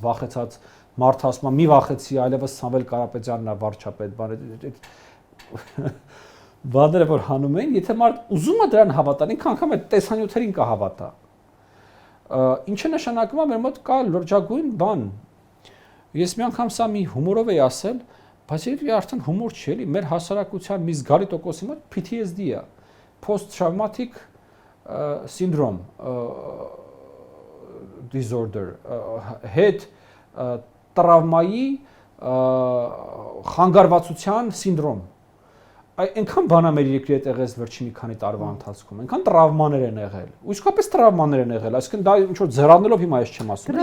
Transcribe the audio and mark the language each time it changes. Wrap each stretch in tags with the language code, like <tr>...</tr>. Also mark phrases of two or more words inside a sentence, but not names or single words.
<hy>վախեցած մարդ ասում է՝ մի վախեցի, այլևս Սամվել Կարապետյանն է վարչապետ, բան բաները որ հանում են, եթե մարդ ուզում է դրան հավատալ, ինքը անգամ այդ տեսանյութերին կհավատա։ Ինչը նշանակում է մեր մոտ կա լրջագույն բան։ Ես մի անգամ սա մի հումորով էի ասել, բայց երբ արդեն հումոր չի էլի, մեր հասարակության մի զգալի տոկոսի մոտ PTSD է,</hy> <en>post traumatic syndrome disorder,</en> <hy>հետ տրավմայի խանգարվածության սինդրոմ։ այնքան բան է մեր երկրի հետ եղել վերջին մի քանի տարվա ընթացքում, այնքան տրավմաներ են եղել։ Ու իսկապես տրավմաներ են եղել, այսինքն դա ինչ որ ձեռանելով հիմա ես չեմ ասում։</hy>